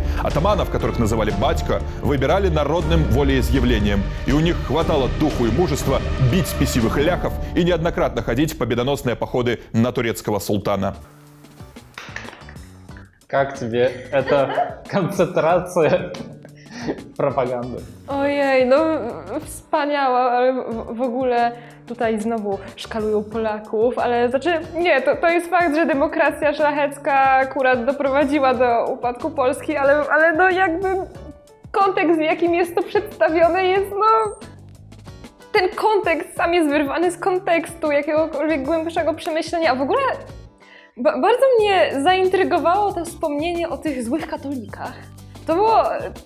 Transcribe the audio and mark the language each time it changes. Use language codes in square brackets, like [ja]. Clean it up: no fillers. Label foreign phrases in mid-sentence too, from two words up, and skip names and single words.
[ru] Атаманов, которых называли батько, выбирали народным волеизъявлением, и у них хватало духу и мужества бить спесивых ляхов и неоднократно ходить в победоносные походы на турецкого султана. Как тебе эта концентрация propagandy? [pl] Ojej, no wspaniała, ale w ogóle tutaj znowu szkalują Polaków, ale znaczy nie, to jest fakt, że demokracja szlachecka akurat doprowadziła do upadku Polski, ale no jakby kontekst, w jakim jest to przedstawione jest, no ten kontekst sam jest wyrwany z kontekstu jakiegokolwiek głębszego przemyślenia, a w ogóle bardzo mnie zaintrygowało to wspomnienie o tych złych katolikach.